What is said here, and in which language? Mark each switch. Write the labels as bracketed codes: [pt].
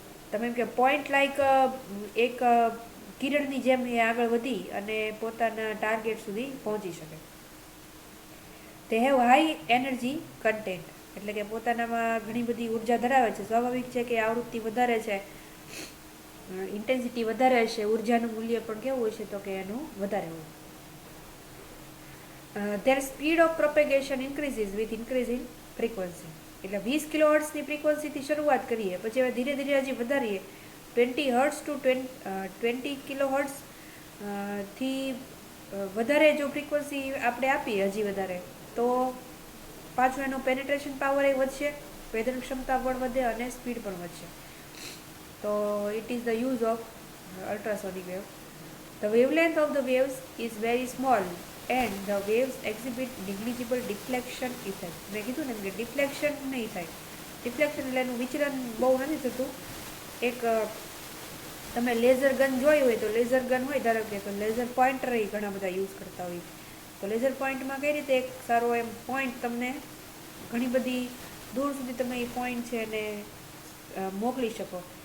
[gu] તમે એમ કે point like એક કિરણની જેમ એ આગળ વધી અને પોતાના ટાર્ગેટ સુધી પહોંચી શકે. [en] તે have high energy content, [gu] એટલે કે પોતાનામાં ઘણી બધી ઉર્જા ધરાવે છે. સ્વાભાવિક છે કે આવૃત્તિ વધારે છે, ઇન્ટેન્સિટી વધારે હશે, ઉર્જાનું મૂલ્ય પણ કેવું હોય છે તો કે એનું વધારે હોય. [en] their speed of propagation increases with increase in frequency. [gu] એટલે 20 કિલોહર્ટ્ઝની ફ્રીક્વન્સીથી શરૂઆત કરીએ, પછી હવે ધીરે ધીરે હજી વધારીએ 20 હર્ટ્ઝ ટુ 20 કિલોહર્ટ્ઝ થી વધારે જો ફ્રીક્વન્સી આપણે આપીએ હજી વધારે, તો પાછું એનો પેનિટ્રેશન પાવર એ વધશે, વેધન ક્ષમતા પણ વધે અને સ્પીડ પણ વધશે. [en] તો it is the use of ultrasonic wave. The wavelength of the waves is very small and the waves exhibit negligible deflection effect. [gu] મેં કીધું ને કે ડિફ્લેક્શન નહીં થાય. ડિફ્લેક્શન એટલે એનું વિચલન બહુ નથી થતું. એક તમે લેઝર ગન જોઈ હોય તો લેઝર ગન હોય ધારો કે, તો લેઝર પોઈન્ટર એ ઘણા બધા યુઝ કરતા હોય. તો લેઝર પોઈન્ટમાં કઈ રીતે એક સારો એમ પોઈન્ટ તમને ઘણી બધી દૂર સુધી તમે એ પોઈન્ટ છે એને મોકલી શકો.